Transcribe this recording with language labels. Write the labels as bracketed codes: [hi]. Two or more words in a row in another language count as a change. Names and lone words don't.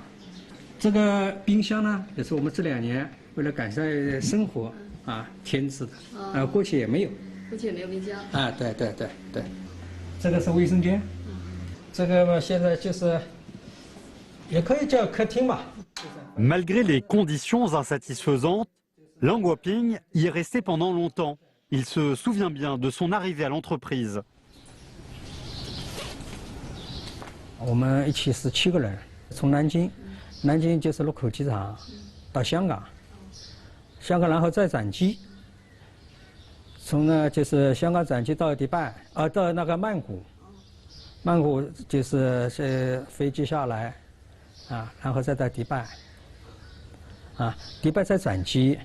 [zh] 这个冰箱呢，也是我们这2年为了改善生活添置的。过去也没有。过去也没有冰箱。对。这个是卫生间。这个嘛，现在就是也可以叫客厅吧。 [fr] Malgré les conditions insatisfaisantes, Liang Huaping y est resté pendant longtemps. Il se souvient bien de son arrivée à l'entreprise. [zh] 我们一起是7个人，从南京就是禄口机场到香港，然后再转机，从呢就是香港转机到迪拜，到那个曼谷就是飞机下来，然后再到迪拜，迪拜再转机。